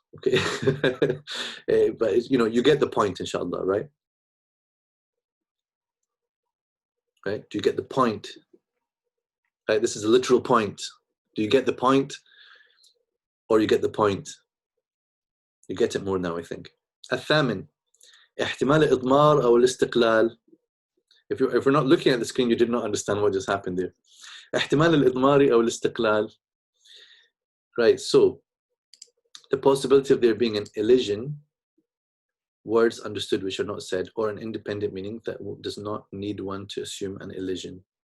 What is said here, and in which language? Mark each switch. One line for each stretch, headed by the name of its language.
English: Okay, but you know, you get the point, inshallah, right? Right? Do you get the point? Right? This is a literal point. Do you get the point, or you get the point? You get it more now, I think.
Arabic: الثامن احتمال الإضمار أو الاستقلال.
English: If we're not looking at the screen, you did not understand what just happened there.
Arabic: احتمال الإضمار أو الاستقلال.
English: Right, so the possibility of there being an elision, words understood which are not said, or an independent meaning that does not need one to assume an elision.